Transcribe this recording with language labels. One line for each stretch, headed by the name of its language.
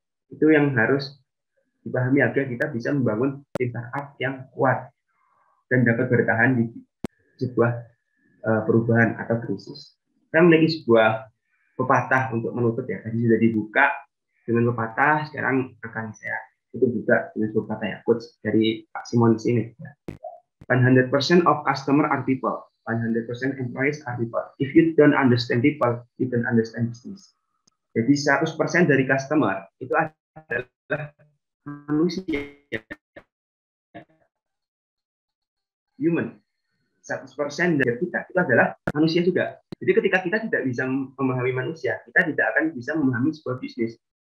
Indonesian: Itu yang harus dipahami agar kita bisa membangun tim startup yang kuat dan dapat bertahan di sebuah perubahan atau krisis. Saya memiliki sebuah pepatah untuk menutup ya. Tadi sudah dibuka dengan pepatah, sekarang akan saya tutup juga dengan pepatah ya, quotes dari Pak Simon Sinek.
English: 100% of customer are people. 100% employees are people. If you don't understand people, you don't understand business.
Indonesian: Jadi 100% dari customer itu adalah manusia.
English: Human.
Indonesian: 100% dari kita itu adalah manusia juga. Jadi ketika kita tidak bisa memahami manusia, kita tidak akan bisa memahami sebuah bisnis.